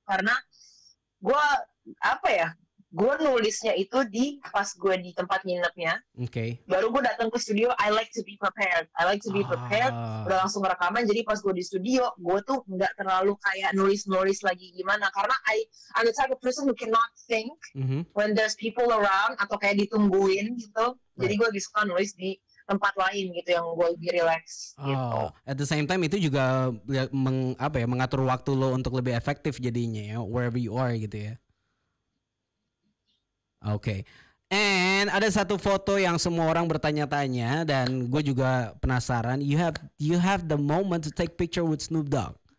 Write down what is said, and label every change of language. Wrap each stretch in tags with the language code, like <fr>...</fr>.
<id>Karena gue, gue nulisnya itu pas gue di tempat nginepnya.</id> <en>Okay.</en> <id>Baru gue datang ke studio,</id> <en>I like to be prepared.</en> <id>Udah langsung rekaman. Jadi pas gue di studio, gue tuh nggak terlalu kayak nulis lagi gimana.</id> <en>Karena I'm the type of person who cannot think when there's people around.</en> <id>Atau kayak ditungguin gitu. Jadi gue lebih suka nulis di tempat lain gitu yang gue lebih relax gitu.</id> <en>At the same time</en> <id>itu juga mengatur waktu lo untuk lebih efektif jadinya ya,</id> <en>wherever you are</en> <id>gitu ya. Oke. And ada satu foto yang semua orang bertanya-tanya dan gue juga penasaran.</id> <en>You have the moment to take picture with Snoop Dogg.</en>